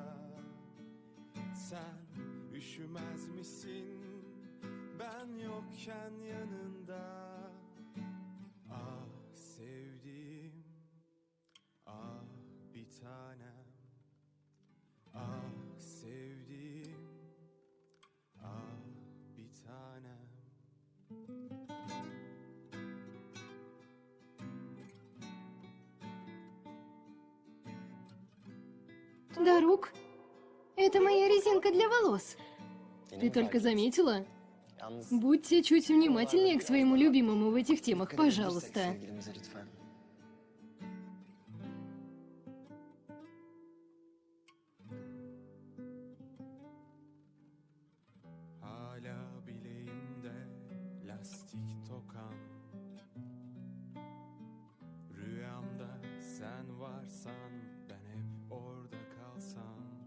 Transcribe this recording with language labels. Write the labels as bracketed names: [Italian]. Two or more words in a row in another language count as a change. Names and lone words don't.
[Turkish] Sen üşümez misin ben yokken yanında? Ah sevdiğim, ah bir tanem. Ah sevdiğim, ah bir tanem. [Russian] Дарук, это моя резинка для волос. Ты только заметила? Будьте чуть внимательнее к своему любимому в этих темах, пожалуйста. [Turkish] Hala bileğimde lastik tokan. Rüyamda sen varsan ben hep orada kalsam.